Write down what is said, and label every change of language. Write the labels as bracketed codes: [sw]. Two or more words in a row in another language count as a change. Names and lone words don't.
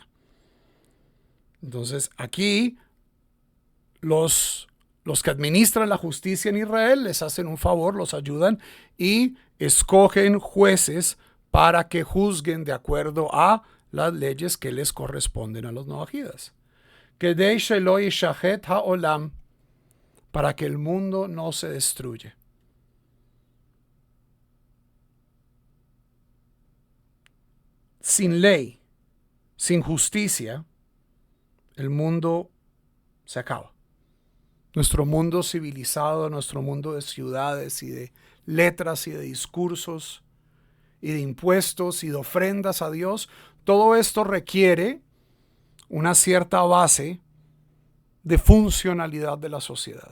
[es] Entonces, aquí los que administran la justicia en Israel les hacen un favor, los ayudan y escogen jueces para que juzguen de acuerdo a las leyes que les corresponden a los noajidas. [he] כדי שלא ישחת העולם, [es] para que el mundo no se destruya. Sin ley, sin justicia, el mundo se acaba. Nuestro mundo civilizado, nuestro mundo de ciudades y de letras y de discursos y de impuestos y de ofrendas a Dios, todo esto requiere una cierta base de funcionalidad de la sociedad.